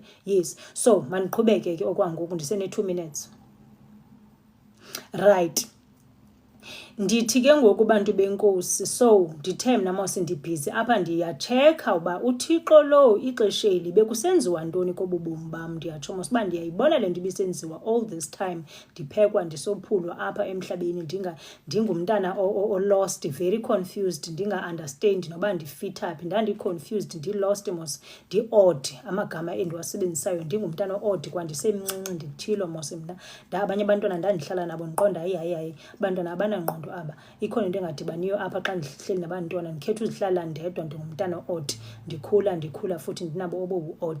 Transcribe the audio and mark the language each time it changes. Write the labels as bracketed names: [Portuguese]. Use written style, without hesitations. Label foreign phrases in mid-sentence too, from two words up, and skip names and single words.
[Xhosa] Yes, so mandiqhubeke ke okwangoku ndisene-2 minutes. Right, ndithi ke ngoku bantu benkosi, so ndithe mna mose ndibhizi apha ndiyatshekha uba uThixo lo ixesheli bekusenziwa ntoni kobubomi bam. Ndiyatsho mos uba ndiyayibona le nto ibisenziwa [English] all this time, [Xhosa] ndiphekwa ndisophulwa apha emhlabeni ndingumntana o-lost, [English] very confused, [Xhosa] ndinga-understand noba ndifithaphi. Ndandiconfused, ndi-lost mos, ndi-odd amagama endiwasebenzisayo, ndingumntana o-odd kwandisemncinci ndithilo mos mna. Abanye abantwana ndandihlala nabo ndiqonda hayi abantwana abanangqondo aba, ikhona into engadibaniyo apha xa ndihleli nabantwana. Ndikhetha uzihlala ndedwa, ndingumntana odd, ndikhula futhi ndinabo obobu-odd.